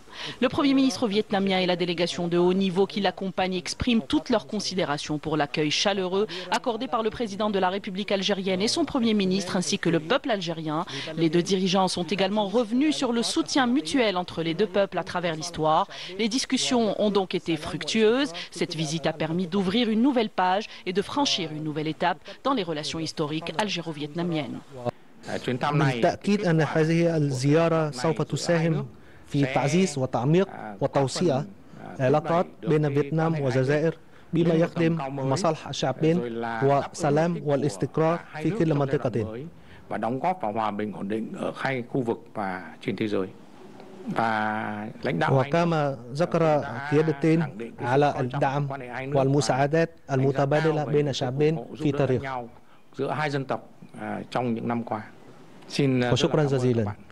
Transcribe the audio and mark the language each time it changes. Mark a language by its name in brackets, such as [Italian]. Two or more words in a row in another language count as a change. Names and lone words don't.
[French] Le Premier ministre vietnamien et la délégation de haut niveau qui l'accompagne expriment toutes leurs considérations pour l'accueil chaleureux accordé par le président de la République algérienne et son Premier ministre ainsi que le peuple algérien. Les deux dirigeants sont également revenus sur le soutien mutuel entre les deux peuples à travers l'histoire. Les discussions ont donc été fructueuses. Cette visite a permis d'ouvrir une nouvelle page et de franchir une nouvelle étape dans les relations historiques algéro-vietnamiennes. [Arabic] بالتأكيد أن هذه الزيارة سوف تساهم في تعزيز وتعميق وتوسيع العلاقات بين فيتنام والجزائر بما يخدم مصالح الشعبين والسلام والاستقرار في كل منطقة. [Vietnamese] và đóng góp vào hòa bình ổn định ở hai khu vực và trên thế giới. [Arabic] وكما ذكر قيادتين على الدعم والمساعدات المتبادلة بين الشعبين في تاريخ. وشكرا جزيلا.